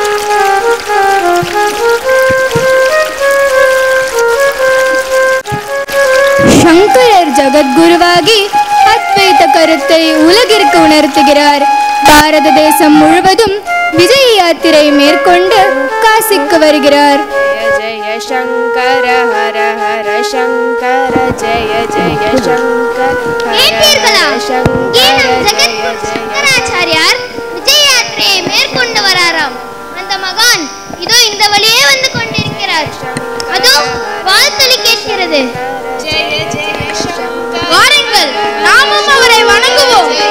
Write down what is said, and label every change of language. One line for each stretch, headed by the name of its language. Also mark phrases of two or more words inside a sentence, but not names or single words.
Tamil: சங்கரர் ஜகத்குருவாகி அத்வைத கருத்தை உலகிற்கு உணர்த்துகிறார். பாரத தேசம் முழுவதும் விஜய யாத்திரை மேற்கொண்டு காசிக்கு வருகிறார்.
Sanskrit: जय शंकर हर हर शंकर जय जय शंकर
Tamil: கேட்டீர்களா? இங்கே நம் ஜெகத்குரு சங்கராச்சாரியார் விஜய யாத்திரையை மேற்கொண்டு வராராம். அந்த மகான் இதோ இந்த வழியே வந்து கொண்டிருக்கிறார். அதோ வாழ்த்தொலி கேட்கிறது. வாருங்கள், நாமும் அவரை வணங்குவோம்.